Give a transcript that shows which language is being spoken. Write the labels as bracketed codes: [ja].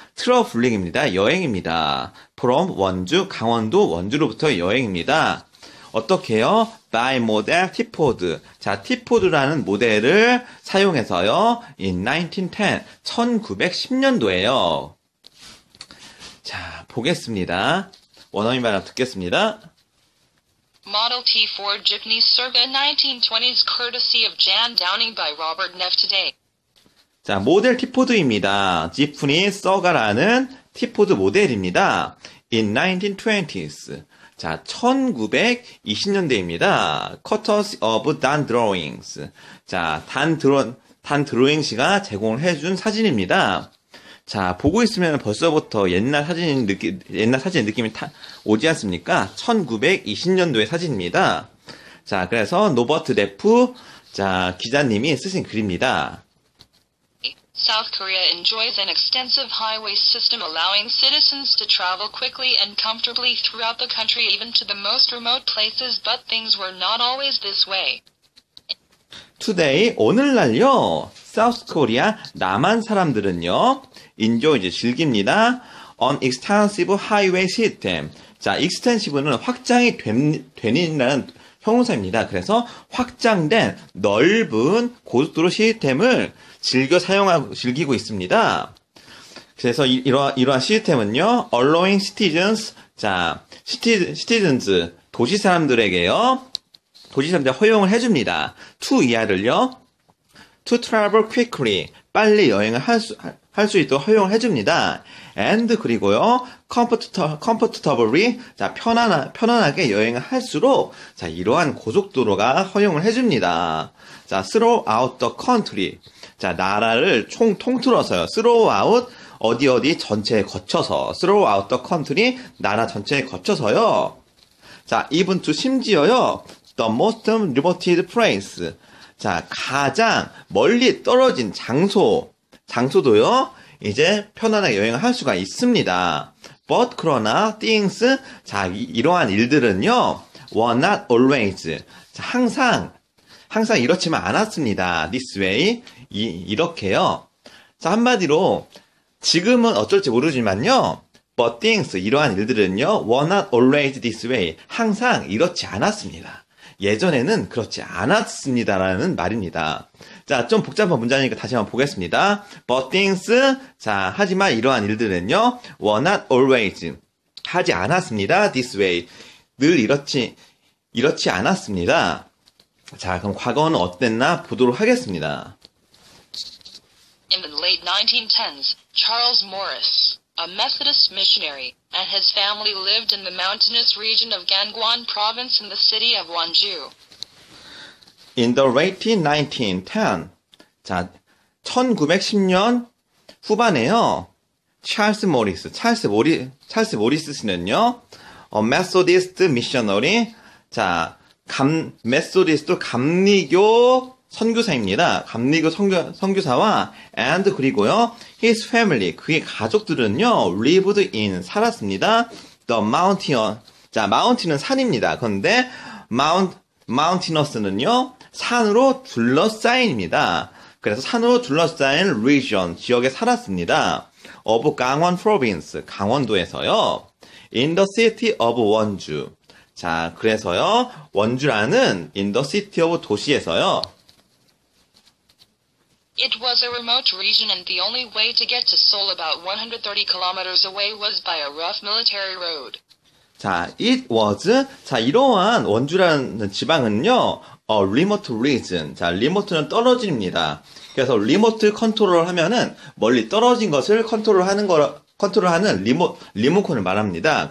[ko] 트러블링입니다. 여행입니다. from 원주, 강원도 원주로부터 여행입니다. 어떻게요? by 모델 티포드. 자, 티포드라는 모델을 사용해서요. in 1910, 1910년도에요. 자, 보겠습니다. 원어민 발음 듣겠습니다. [en] Model T Ford Jeepney circa 1920s courtesy of Jan Downing by Robert Neff today. [ko] 자, 모델 티포드입니다. 지프니 서가라는 티포드 모델입니다. in 1920s. 자, 1920년대입니다. [en] Courtesy of Dan Drawings. [ko] 자, 단 드로잉씨가 제공을 해준 사진입니다. 자, 보고 있으면 벌써부터 옛날 사진의 느낌이 오지 않습니까? 1920년도의 사진입니다. 자, 그래서 노버트 네프, 자, 기자님이 쓰신 글입니다. [en] South Korea enjoys an extensive highway system allowing citizens to travel quickly and comfortably throughout the country even to the most remote places, but things were not always this way. [ko] Today, 오늘날요, 사우스 코리아, 남한 사람들은요, enjoy, 즐깁니다. [en] on extensive highway system. [ko] 자, extensive는 확장이 되는이라는 형용사입니다. 그래서 확장된 넓은 고속도로 시스템을 즐기고 있습니다. 그래서 이러한 시스템은요, [en] allowing citizens, [ko] 자, citizens, 도시 사람들에게요, 허용을 해줍니다. to 이하를요, [en] to travel quickly, [ko] 빨리 여행을 할 수 있도록 허용을 해줍니다. and 그리고요, comfortably, 자, 편안하게 여행을 할수록, 자, 이러한 고속도로가 허용을 해줍니다. [en] 자, throughout the country. [ko] 자, 나라를 통틀어서요. throughout, 어디 전체에 거쳐서. [en] throughout the country, [ko] 나라 전체에 거쳐서요. 자, [en] even to [ko] 심지어요. [en] the most remote place. [ko] 자, 가장 멀리 떨어진 장소도요. 이제 편안하게 여행을 할 수가 있습니다. but 그러나 things, 자, 이러한 일들은요. [en] were not always. [ko] 자, 항상 이렇지만 않았습니다. [en] this way. 이렇게요. [ko] 자, 한마디로 지금은 어쩔지 모르지만요. [en] but things, [ko] 이러한 일들은요. [en] were not always this way. [ko] 항상 이렇지 않았습니다. 예전에는 그렇지 않았습니다라는 말입니다. 자, 좀 복잡한 문장이니까 다시 한번 보겠습니다. [en] But things, [ko] 자, 하지만 이러한 일들은요, [en] were not always, [ko] 하지 않았습니다. [en] This way, [ko] 늘 이렇지 않았습니다. 자, 그럼 과거는 어땠나 보도록 하겠습니다. [en] In the late 1910s, Charles Morris, a Methodist missionary, and his family lived in the mountainous region of Gangwon Province in the city of Wonju. In the late 1910, [ko] 자, 1910년 후반에요. 찰스 모리스 씨는요, 메소디스트 미셔너리, 자, 메소디스트 감리교 선교사입니다. 감리교 선교사와 and 그리고요, [en] his family, [ko] 그의 가족들은요, [en] lived in, [ko] 살았습니다. [en] The mountain, [ko] 자, mountain은 산입니다. 그런데 mountainous는요, 산으로 둘러싸인입니다. 그래서 산으로 둘러싸인 region, 지역에 살았습니다. of 강원 province, 강원도에서요. [en] in the city of 원주. [ko] 자, 그래서요, 원주라는 [en] in the city of [ko] 도시에서요. [en] It was a remote region and the only way to get to Seoul about 130 kilometers away was by a rough military road. [ko] 자, it was, 자, 이러한 원주라는 지방은요, [en] remote region. [ko] 자, remote는 떨어집니다. 그래서 remote 컨트롤 하면은 멀리 떨어진 것을 컨트롤하는 리모컨을 말합니다.